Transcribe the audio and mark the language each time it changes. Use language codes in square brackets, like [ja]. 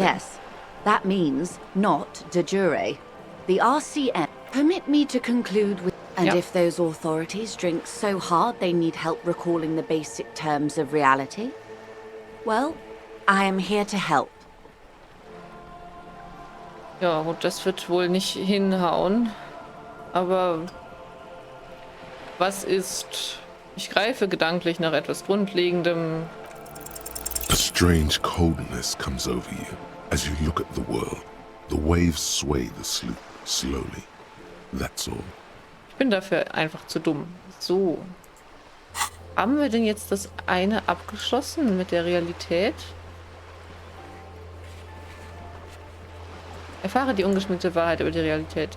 [en] Yes, that means not de jure. The RCM. Permit me to conclude with... And Yep. if those authorities drink so hard they need help recalling the basic terms of reality, well, I am here to help. [de] Ja, gut, das wird wohl nicht hinhauen. Aber was ist... Ich greife gedanklich nach etwas Grundlegendem. [en] A strange coldness comes over you as you look at the world. The waves sway the sloop slowly. That's all. [de] Ich bin dafür einfach zu dumm. So. Haben wir denn jetzt das eine abgeschlossen mit der Realität? Erfahre die ungeschminkte Wahrheit über die Realität.